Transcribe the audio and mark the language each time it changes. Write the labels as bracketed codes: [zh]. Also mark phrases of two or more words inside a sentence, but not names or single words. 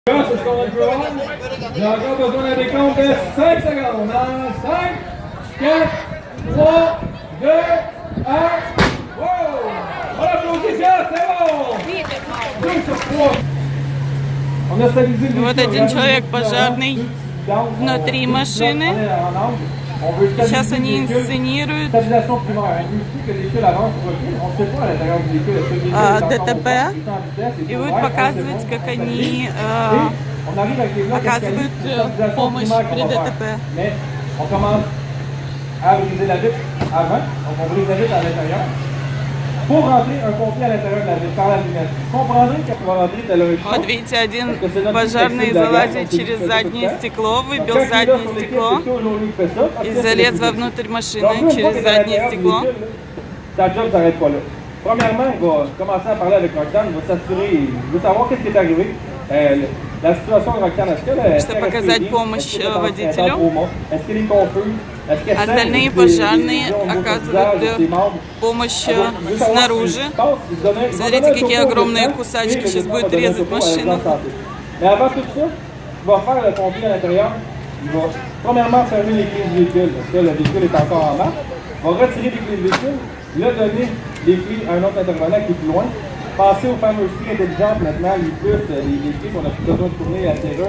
[fr] C'est ce qu'on a le joueur. J'ai encore besoin d'un décompte de 5 secondes. Dans 5, 4, 3, 2, 1. Wow! On applaudit ça, c'est bon! 2 sur 3. On a stabilisé le [ru] Вот один человек пожарный внутри машины. Сейчас они инсценируют ДТП и будут показывать, как они оказывают помощь при ДТП. [fr] À briser la vitre avant, donc on brise la vitre à l'intérieur. Pour rentrer un pompier à l'intérieur de la vitre par la lunette. Vous comprendrez quand on va rentrer, t'as le [ru] Вот видите, один пожарный залазит через заднее стекло, выбил заднее стекло и залез вовнутрь машины через заднее стекло. [fr] Ta job s'arrête pas là. Premièrement, il va commencer à parler avec Roxane, il va s'assurer, il veut savoir qu'est-ce qui est arrivé. La situation de Roxane, est-ce qu'elle [ru] Чтобы оказать помощь водителю. [fr] Est-ce qu'elle est confuse? [ru] Остальные пожарные оказывают помощь снаружи. Смотрите, какие огромные кусачки. Сейчас будет резать машину. [fr] Mais avant tout ça, il va faire le pompier à l'intérieur. Il va premièrement fermer les clés du véhicule, parce que le véhicule est encore en marche. Il va retirer les clés du véhicule, il va donner les clés à un autre intervenant qui est plus loin. Passer aux fameuses clés intelligentes maintenant, les puces, les clés qu'on n'a plus besoin de tourner à la serrure.